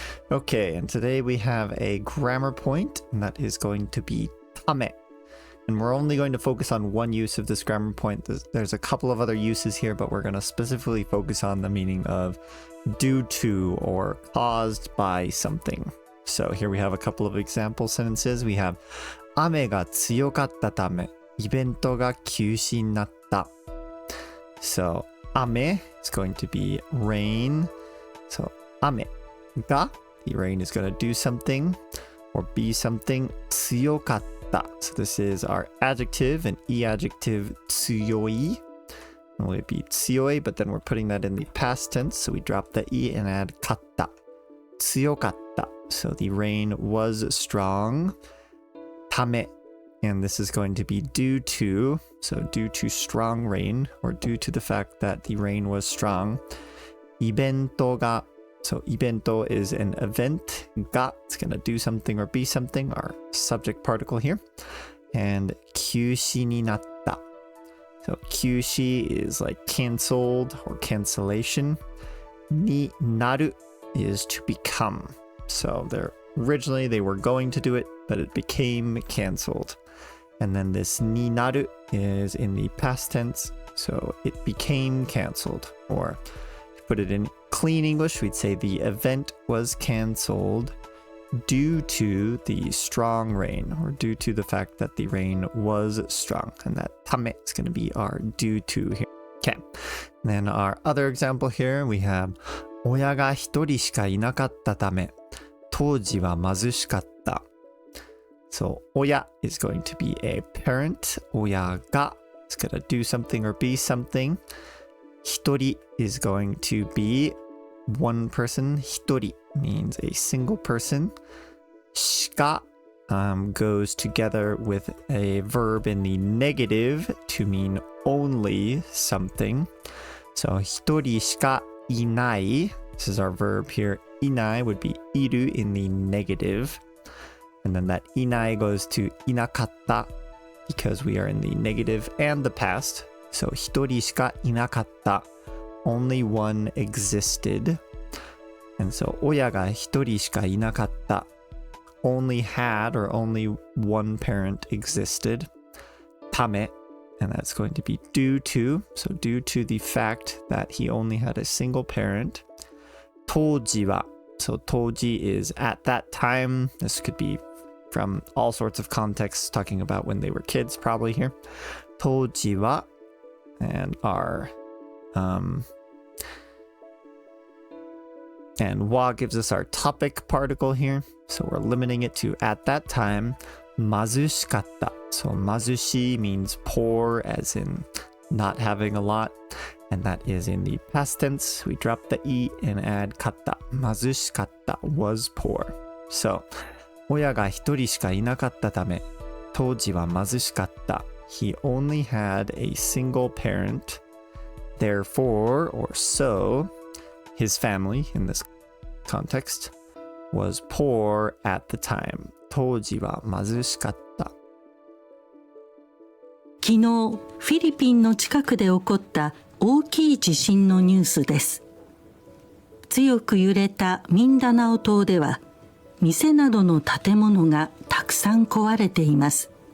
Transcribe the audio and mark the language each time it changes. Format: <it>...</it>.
<en>Okay, and today we have a grammar point, and that is going to be tame. And we're only going to focus on one use of this grammar point. There's a couple of other uses here, but we're going to specifically focus on the meaning of due to or caused by something. So here we have a couple of example sentences. We have</en> <ja>雨が強かったため、イベントが休止になった。</ja> <en>So, 雨 is going to be rain. So, 雨が the rain is going to do something or be something. 強かった So this is our adjective, an e-adjective 強い. Well, it'd be 強い, but then we're putting that in the past tense. So we drop the e and add かった. 強かった So the rain was strong. ため And this is going to be due to strong rain, or due to the fact that the rain was strong. イベントが So イベント is an event. が it's going to do something or be something, our subject particle here.</en> <ja>And 休止になった.</ja> <en>So 休止 is like canceled or cancellation. になる is to become. So originally they were going to do it, but it became canceled. And then this になる is in the past tense. So it became canceled. Or to put it in clean English, we'd say the event was canceled due to the strong rain, or due to the fact that the rain was strong. And that ため is going to be our due to here. Okay. And then our other example here, we have</en> <ja>親が一人しかいなかったため、当時は貧しかった。</ja> <en>So 親 is going to be a parent. 親が is going to do something or be something. 一人 is going to be one person. 一人 means a single person. しか goes together with a verb in the negative to mean only something. So 一人しかいない.This is our verb here. いない would be いる in the negative. And then that いない goes to いなかった because we are in the negative and the past.</en> <ja>So 一人しかいなかった.</ja> <en>Only one existed.</en> <ja>And so 親が一人しかいなかった.</ja> <en>Only had, or only one parent existed. ため and that's going to be due to. So due to the fact that he only had a single parent. 当時は So 当時 is at that time. This could be from all sorts of contexts, talking about when they were kids, probably here. 当時は and our and wa gives us our topic particle here. So we're limiting it to at that time.</en> <ja>貧しかった.</ja> <en>So 貧し means poor, as in not having a lot. And that is in the past tense. We drop the e and add かった.</en> <ja>貧しかった</ja> <en>was poor. So</en> <ja>親が一人しかいなかったため、当時は貧しかった.</ja> <en>He only had a single parent. Therefore, or so, his family, in this context, was poor at the time.</en> <ja>当時は貧しかった. 昨日、フィリピンの近くで起こった大きい地震のニュースです。強く揺れたミンダナオ島では、店などの建物がたくさん壊れています。</ja>